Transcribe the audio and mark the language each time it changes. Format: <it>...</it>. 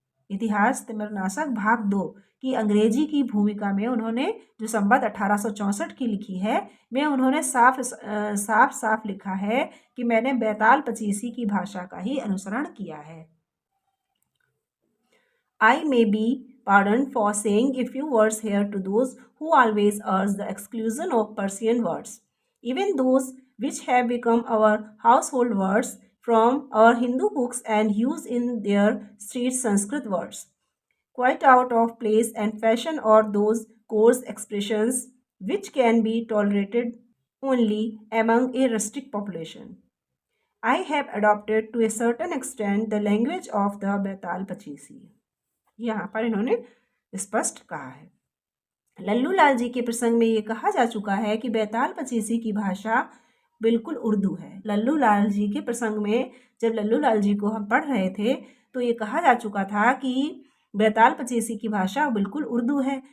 <hi>इतिहास तिमिरनाशक भाग 2 की अंग्रेजी की भूमिका में उन्होंने जो संवत 1864 की लिखी है, में उन्होंने साफ साफ लिखा है कि मैंने बैताल पचीसी की भाषा का ही अनुसरण किया है।</hi> <en>I may be pardoned for saying a few words here to those who always urge the exclusion of Persian words, even those which have become our household words from our Hindu books and used in their street Sanskrit words, quite out of place and fashion, or those coarse expressions which can be tolerated only among a rustic population. I have adopted to a certain extent the language of the Betal Pachisi.</en> <hi>यहाँ पर इन्होंने स्पष्ट कहा है। लल्लू लाल जी के प्रसंग में ये कहा जा चुका है कि बैताल पचीसी की भाषा बिल्कुल उर्दू है। लल्लू लाल जी के प्रसंग में जब लल्लू लाल जी को हम पढ़ रहे थे तो ये कहा जा चुका था कि बैताल पचीसी की भाषा बिल्कुल उर्दू है।</hi>